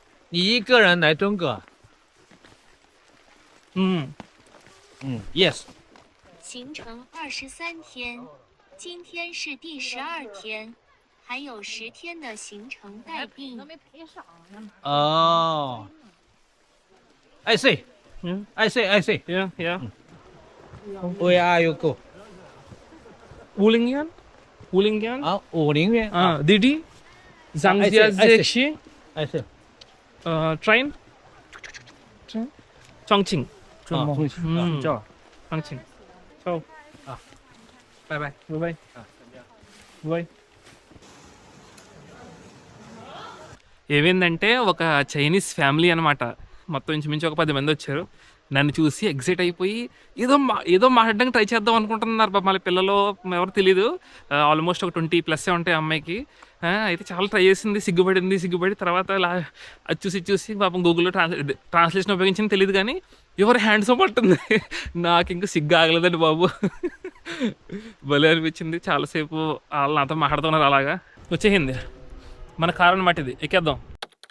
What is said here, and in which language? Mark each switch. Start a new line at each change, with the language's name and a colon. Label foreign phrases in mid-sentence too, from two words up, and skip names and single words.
Chinese: 你一个人来中国？嗯
English: ，yes。
Chinese: 行程23天，今天是第12天，还有10天的行程待定。
English: 哦。I see. I see. yeah yeah Where are you go? Wulingyuan
Chinese: 啊，50元。啊 ，Didi Zhangjia
English: I see. Zexi I see. train Chongqing
Chinese: 重庆。叫 Chongqing 走拜拜。
Telugu: 拜拜拜 ఏమైందంటే ఒక
English: Chinese family
Telugu: అనమాట మొత్తం ఇంచుమించు ఒక 10 మంది వచ్చారు నన్ను చూసి ఎగ్జైట్ అయిపోయి ఏదో మాట్లాడడానికి ట్రై చేద్దాం అనుకుంటున్నారు పాప మళ్ళీ పిల్లలు ఎవరు తెలీదు ఆల్మోస్ట్ ఒక 20+ ఉంటాయి అమ్మాయికి అయితే చాలా ట్రై చేసింది సిగ్గుపడి తర్వాత అది చూసి పాపం గూగుల్లో ట్రాన్స్లేషన్ ఉపయోగించింది తెలియదు కానీ ఎవరు హ్యాండ్స్ పట్టుంది నాకు ఇంకా సిగ్గు ఆగలేదండి బాబు భలే అనిపించింది చాలాసేపు వాళ్ళు నాతో మాట్లాడుతున్నారు అలాగా వచ్చేసింది మన కారు అన్నమాట ఇది ఎక్కేద్దాం